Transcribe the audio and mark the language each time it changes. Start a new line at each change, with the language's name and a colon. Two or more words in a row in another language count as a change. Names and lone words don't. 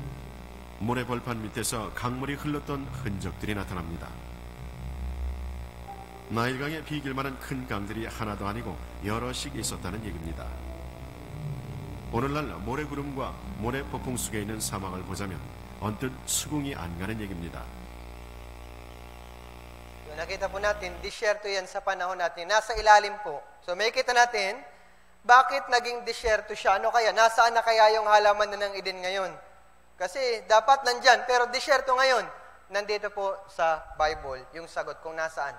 Korean: 모래 벌판 밑에서 강물이 흘렀던 흔적들이 나타납니다. 나일강에 비길 만한 큰 강들이 하나도 아니고 여럿씩 있었다는 얘기입니다. 오늘날 모래구름과 모래폭풍 속에 있는 사막을 보자면 언뜻 수긍이 안 가는 얘기입니다.
Filipino: So, nakita po natin, disyerto yan sa panahon natin. Nasa ilalim po. So may kita natin, bakit naging disyerto siya? Ano kaya? Nasaan na kaya yung halaman na ng Eden ngayon? Kasi dapat nandyan, pero disyerto ngayon. Nandito po sa Bible, yung sagot kung nasaan.